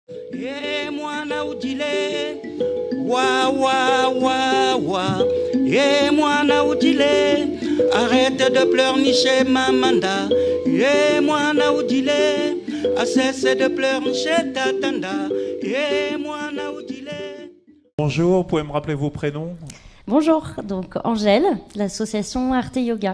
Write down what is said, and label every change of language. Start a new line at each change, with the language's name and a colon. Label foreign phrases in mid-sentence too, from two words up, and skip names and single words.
French: et moi na udile, wa wa wa wa, et moi na udile, arrête de pleurnicher mamanda, et moi na udile, a cessé de pleurnicher tatanda, et moi na udile. Bonjour, vous pouvez me rappeler vos prénoms? Bonjour, donc Angèle, l'association Arte Yoga.